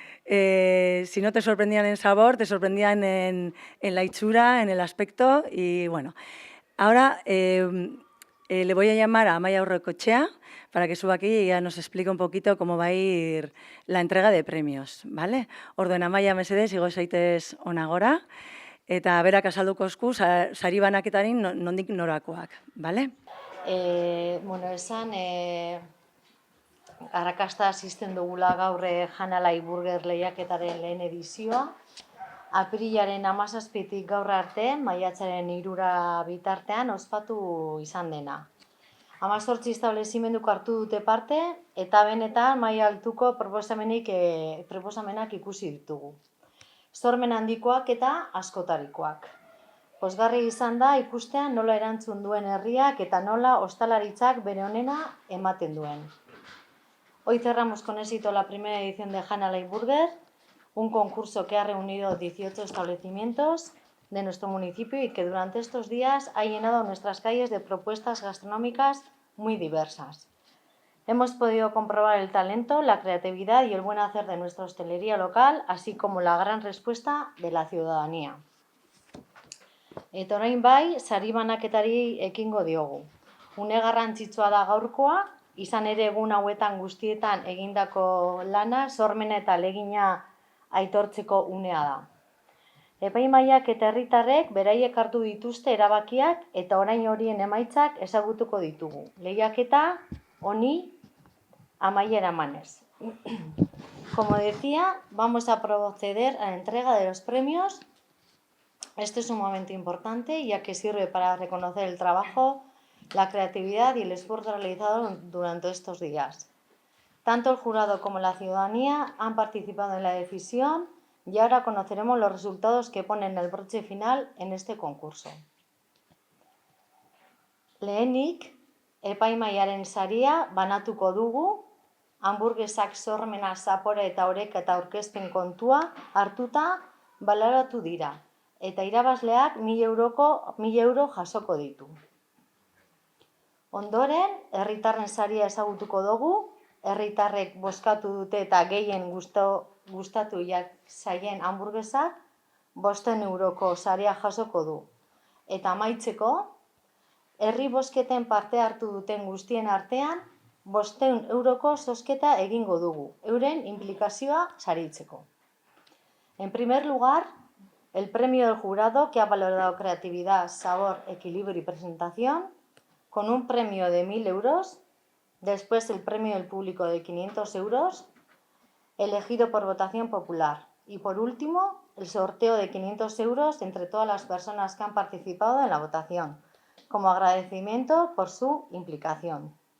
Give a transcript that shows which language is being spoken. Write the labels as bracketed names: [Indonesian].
[Spanish] Si no te sorprendían en sabor, te sorprendían en la hechura, en el aspecto y bueno. Ahora le voy a llamar a Amaia Urrecochea para que suba aquí y ya nos explique un poquito cómo va a ir la entrega de premios, ¿vale? [Basque] Orduen Amaia mesedez, igo zaitez ona gora, eta berak azalduko esku sari banaketarin nondik norakoak, ¿vale? Bueno, esan, arrakasta asisten dugula gaur Jan Alai Burger lehiaketaren lehen edizioa. Apirilaren 17tik gaur arte, maiatzaren 3 bitartean ospatu izan dena. 18 establezimenduk hartu dute parte, eta benetan maila altuko proposamenak ikusi ditugu. Sormen handikoak eta askotarikoak. Pozgarri izan da ikustea nola erantzun duen herriak eta nola ostalaritzak bere onena ematen duen. [Spanish] Hoy cerramos con éxito la primera edición de Jan Alai Burger, un concurso que ha reunido 18 establecimientos de nuestro municipio y que durante estos días ha llenado nuestras calles de propuestas gastronómicas muy diversas. Hemos podido comprobar el talento, la creatividad y el buen hacer de nuestra hostelería local, así como la gran respuesta de la ciudadanía. [Basque] Eta orain bai, sari banaketari ekingo diogu. Une garrantzitsua da gaurkoa, izan ere egun hauetan guztietan egindako lana, sormena eta ahalegina aitortzeko unea da. Epaimahaiak eta herritarrek beraiek hartu dituzte erabakiak eta orain horien emaitzak ezagutuko ditugu. Lehiaketa honi amaiera emanez. [Spanish] Como decía, vamos a proceder a la entrega de los premios. Este es un momento importante ya que sirve para reconocer el trabajo, la creatividad y el esfuerzo realizado durante estos días. Tanto el jurado como la ciudadanía han participado en la decisión y ahora conoceremos los resultados que ponen el broche final en este concurso. [Basque] Lehenik, epaimahaiaren saria banatuko dugu, hamburguesak sormena, zapore eta oreka eta aurkezpen kontua hartuta baloratu dira, eta irabazleak 1.000 euro jasoko ditu. Ondoren, herritarren saria ezagutuko dugu, herritarrek bozkatu dute eta gehien gustatu zaien hamburguesak 500 euroko saria jasoko du. Eta amaitzeko, herri bozketen parte hartu duten guztien artean 500 euroko zozketa egingo dugu, euren implikazioa saritzeko. [Spanish] En primer lugar, el premio del jurado que ha valorado creatividad, sabor, equilibrio y presentación, con un premio de 1.000 euros, después el premio del público de 500 euros, elegido por votación popular. Y por último, el sorteo de 500 euros entre todas las personas que han participado en la votación, como agradecimiento por su implicación.